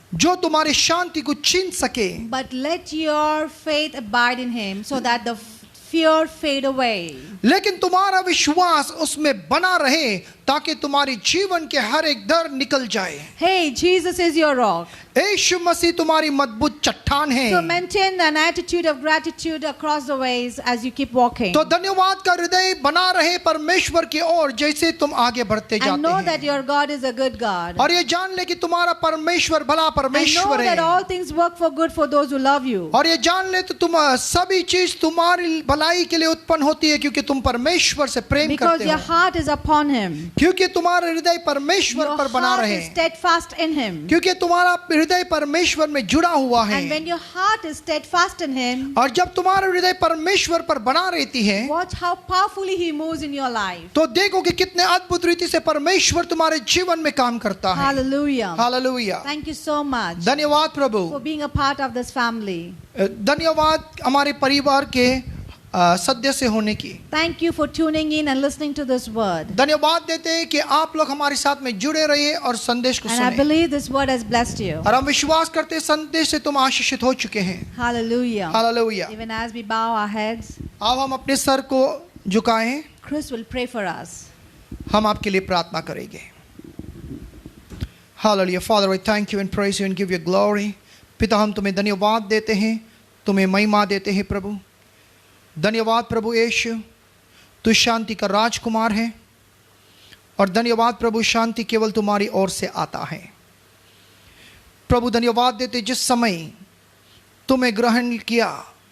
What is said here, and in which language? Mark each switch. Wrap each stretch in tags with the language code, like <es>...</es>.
<hi>जो तुम्हारी शांति को छीन सके,</hi> <en>But let your faith abide in Him so that the fear fade away.</en> <hi>लेकिन तुम्हारा विश्वास उसमें बना रहे ताकि तुम्हारे जीवन के हर एक डर निकल जाए।</hi> <en>Hey, Jesus is your rock.</en> <hi>यीशु मसीह तुम्हारी मजबूत चट्टान है।</hi> <en>So maintain an attitude of gratitude across the ways as you keep walking.</en> <hi>तो धन्यवाद का हृदय बना रहे परमेश्वर की ओर जैसे तुम आगे बढ़ते</hi> <en>And know</en> <hi>जाते</hi> <en>that</en> <hi>हैं।</hi> <en>your God is a good God.</en> <hi>और ये जान ले कि तुम्हारा परमेश्वर भला</hi> <en>And know</en> <hi>परमेश्वर</hi> <en>that</en> <hi>है।</hi> <en>all things work for good for those who love you.</en> <hi>और ये जान ले तो तुम सभी चीज तुम्हारी भलाई के लिए उत्पन्न होती है क्योंकि तुम परमेश्वर से प्रेम</hi> <en>Because</en> <hi>करते</hi> <en>your</en> <hi>हो,</hi> <en>heart is upon Him.</en> <hi>क्योंकि तुम्हारा हृदय परमेश्वर</hi> <en>Your</en> <hi>पर बना</hi> <en>heart</en> <hi>रहे,</hi> <en>is steadfast in Him.</en> <hi>क्योंकि तुम्हारा हृदय परमेश्वर में जुड़ा हुआ</hi> <en>And</en> <hi>है।</hi> <en>when your heart is steadfast in Him,</en> <hi>और जब तुम्हारा हृदय परमेश्वर पर बना रहती है</hi> <en>watch how powerfully He moves in your life.</en> <hi>तो देखो कि कितने अद्भुत रीति से परमेश्वर तुम्हारे जीवन में काम करता है।</hi> <en>Hallelujah.</en> <hi>Hallelujah.</hi> <en>thank you so much</en> <hi>धन्यवाद प्रभु।</hi> <en>for being a part of this family.</en> <hi>धन्यवाद हमारे परिवार के सदस्य होने की।</hi> <en>Thank you for tuning in and listening to this word.</en> <hi>धन्यवाद देते हैं कि आप लोग हमारे साथ में जुड़े रहिए और संदेश को</hi> <en>And I</en> <hi>सुने।</hi> <en>believe this word has blessed you.</en> <hi>और हम विश्वास करते हैं संदेश से तुम आशीषित हो चुके हैं।</hi> <en>Hallelujah.</en> <hi>Hallelujah.</hi> <en>Even as we bow our heads,</en> <hi>अब हम अपने सर को झुकाएं,</hi> <en>Chris will pray for us.</en> <hi>हम आपके लिए प्रार्थना करेंगे। Hallelujah.</hi> <en>Father, we thank you and praise you and give you glory.</en> <hi>पिता, हम तुम्हें धन्यवाद देते हैं, तुम्हें महिमा देते हैं प्रभु। धन्यवाद प्रभु यीशु, तू शांति का राजकुमार है और धन्यवाद प्रभु, शांति केवल तुम्हारी ओर से आता है। प्रभु धन्यवाद देते जिस समय तुम्हें ग्रहण किया</hi>